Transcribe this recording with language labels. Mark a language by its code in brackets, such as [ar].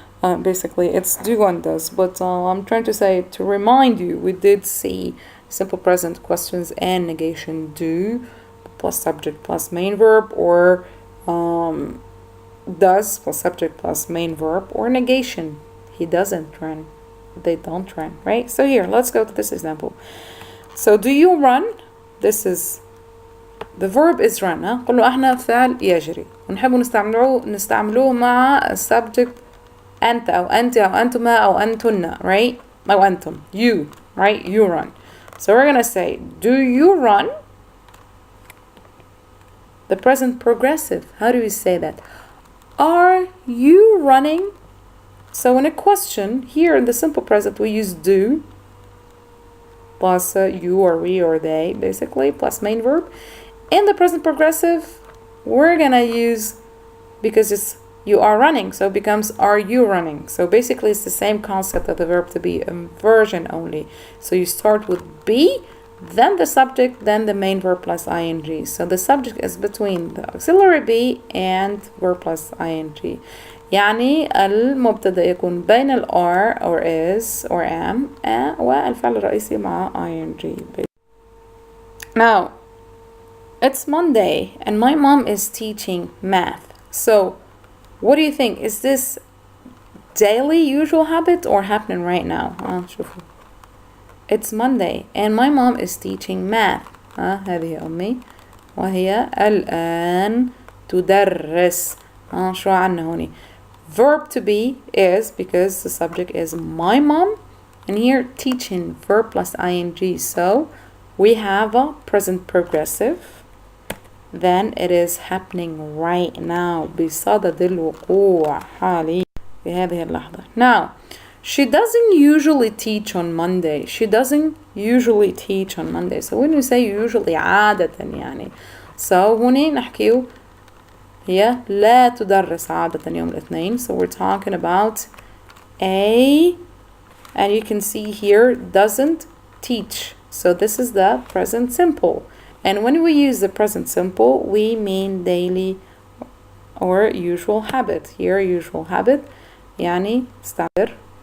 [en] Basically it's do and does, but I'm trying to say to remind you we did see simple present questions and negation do plus subject plus main verb, or does plus subject plus main verb, or negation he doesn't run, they don't run, right? So here let's go to this example. So do you run? This is the verb is run. [ar] قلوا احنا فعل يجري ونحب نستعملوه مع subject أنت أو أنت أو أنتما أو أنتن, right? أو أنتم, [en] you, right? You run. So we're gonna say do you run? The present progressive, how do we say that? Are you running? So in a question, here in the simple present we use do plus you or we or they, basically, plus main verb. In the present progressive, we're gonna use, because it's you are running, so it becomes are you running. So basically it's the same concept of the verb to be, inversion only. So you start with be, then the subject, then the main verb plus ing. So the subject is between the auxiliary be and verb plus ing. [ar] يعني المبتدأ يكون بين ال [en] are or is or am [ar] والفعل الرئيسي مع ing. [en] Now, it's Monday and my mom is teaching math. So, what do you think? Is this daily usual habit or happening right now? [ar] شوفوا. [en] It's Monday and my mom is teaching math. [ar] هذه أمي وهي الآن تدرس. شو عنا هوني؟ [en] Verb to be is because the subject is my mom, and here teaching verb plus ing. So we have a present progressive. Then it is happening right now [ar] بصدد الوقوع حاليا في هذه اللحظة. [en] Now, she doesn't usually teach on Monday. She doesn't usually teach on Monday. So when we say usually [ar] عادة يعني. So هوني نحكيو هي لا تدرس عادة يوم الاثنين. [en] So we're talking about a, and you can see here doesn't teach. So this is the present simple. And when we use the present simple, we mean daily or usual habit. Here usual habit [ar] يعني استعمل.